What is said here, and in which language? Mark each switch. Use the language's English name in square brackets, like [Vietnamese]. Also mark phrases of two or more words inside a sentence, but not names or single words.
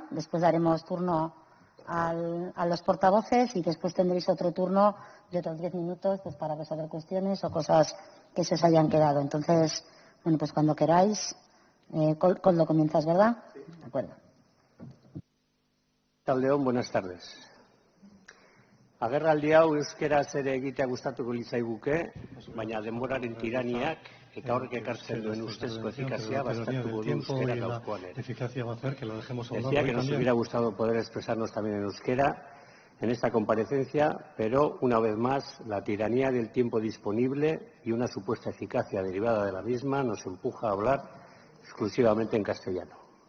[Spanish] Después daremos turno a los portavoces y después tendréis otro turno de otros 10 minutos pues para resolver cuestiones o cosas que se os hayan quedado. Entonces, bueno, pues cuando queráis, Koldo, comienzas, ¿verdad? Sí. De acuerdo. León, buenas tardes. [Basque] Agerraldi hau euskeraz ere egitea gustatuko litzaiguke, baina denboraren tiraniak eta horrek ekartzen duen ustezko efikazia baztertuko du euskera gaurkoan ere. [Spanish] Decía que nos hubiera gustado poder expresarnos también en euskera en esta comparecencia, pero una vez más la tiranía del tiempo disponible y una supuesta eficacia derivada de la misma nos empuja a hablar exclusivamente en castellano.